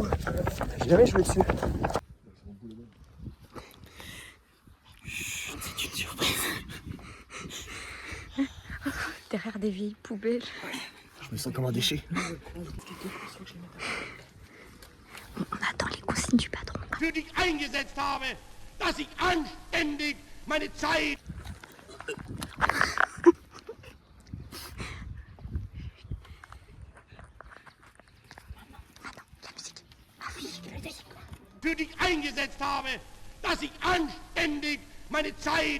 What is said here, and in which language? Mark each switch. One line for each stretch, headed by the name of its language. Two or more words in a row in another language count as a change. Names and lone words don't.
French: J'ai jamais joué dessus. Chut, c'est une surprise. Derrière des vieilles poubelles. Je me sens comme un déchet. On attend les consignes du patron.
German: Für dich eingesetzt habe, dass ich anständig meine Zeit... Für dich eingesetzt habe, dass ich anständig meine Zeit...